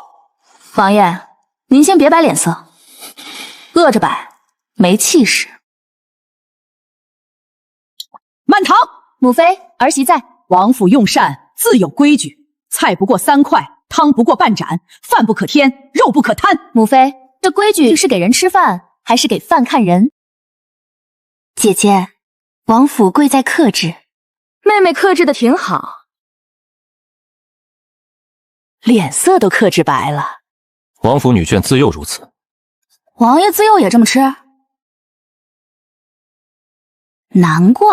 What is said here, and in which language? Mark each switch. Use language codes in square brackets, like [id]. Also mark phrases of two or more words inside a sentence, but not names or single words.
[zh] 王爺，您先別擺臉色，餓着擺沒氣勢。滿堂，母妃，兒媳在。王府用膳自有規矩，菜不過3塊，湯不過半盞，飯不可添，肉不可貪。母妃，這規矩是給人吃飯，還是給飯看人？姐姐，王府貴在克制。妹妹克制的挺好，臉色都克制白了。王府女眷自幼如此。王爺自幼也這麼吃？難怪。